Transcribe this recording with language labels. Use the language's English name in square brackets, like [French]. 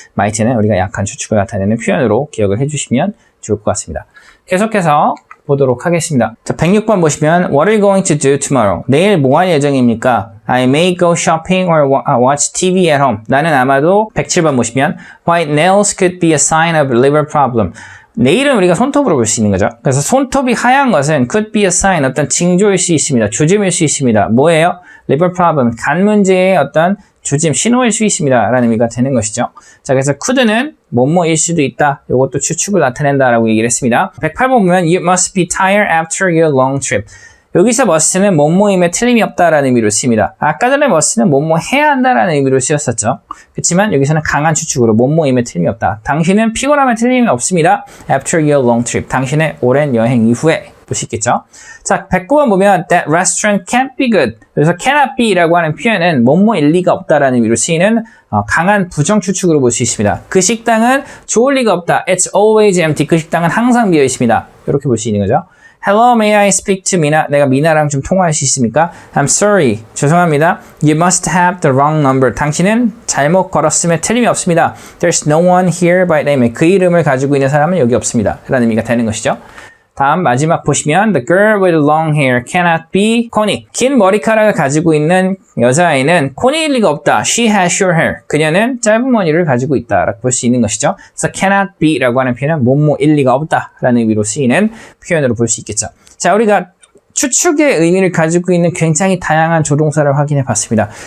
[Korean] might는 우리가 약한 추측을 나타내는 표현으로 기억을 해주시면 좋을 것 같습니다. 계속해서 보도록 하겠습니다. 자, 106번 보시면 [English] What are you going to do tomorrow? [Korean] 내일 뭐 할 예정입니까? [English] I may go shopping or watch TV at home. [Korean] 나는 아마도 107번 보시면 [English] White nails could be a sign of liver problem. [Korean] 내일은 우리가 손톱으로 볼 수 있는 거죠. 그래서 손톱이 하얀 것은 [English] could be a sign, [Korean] 어떤 징조일 수 있습니다. 조짐일 수 있습니다. 뭐예요? liver problem, 간 문제의 어떤 조짐, 신호일 수 있습니다. 라는 의미가 되는 것이죠. 자, 그래서 could는 뭐뭐일 수도 있다. 이것도 추측을 나타낸다라고 얘기를 했습니다. 108번 보면 [English] You must be tired after your long trip. [Korean] 여기서 must는 뭐뭐임에 틀림이 없다라는 의미로 씁니다. 아까 전에 must는 뭐뭐 해야 한다라는 의미로 쓰였었죠. 그렇지만 여기서는 강한 추측으로 뭐뭐임에 틀림이 없다. 당신은 피곤함에 틀림이 없습니다. [English] After your long trip. [Korean] 당신의 오랜 여행 이후에. 볼 수 있겠죠. 자, 109번 보면 [English] That restaurant can't be good. [Korean] 그래서 cannot be라고 하는 표현은 뭐뭐일 리가 없다라는 의미로 쓰이는 강한 부정 추측으로 볼 수 있습니다. 그 식당은 좋을 리가 없다. [English] It's always empty. [Korean] 그 식당은 항상 비어 있습니다. 이렇게 볼 수 있는 거죠. [English] Hello, may I speak to Mina? [Korean] 내가 미나랑 좀 통화할 수 있습니까? [English] I'm sorry. [Korean] 죄송합니다. [English] You must have the wrong number. [Korean] 당신은 잘못 걸었음에 틀림이 없습니다. [English] There's no one here by name. [Korean] 그 이름을 가지고 있는 사람은 여기 없습니다. 라는 의미가 되는 것이죠. 다음 마지막 보시면 [English] The girl with long hair cannot be Connie. [Korean] 긴 머리카락을 가지고 있는 여자아이는 코니일 리가 없다. [English] She has short hair. [Korean] 그녀는 짧은 머리를 가지고 있다. 라고 볼 수 있는 것이죠. 그래서 cannot be 라고 하는 표현은 뭐뭐일 리가 없다. 라는 의미로 쓰이는 표현으로 볼 수 있겠죠. 자, 우리가 추측의 의미를 가지고 있는 굉장히 다양한 조동사를 확인해 봤습니다.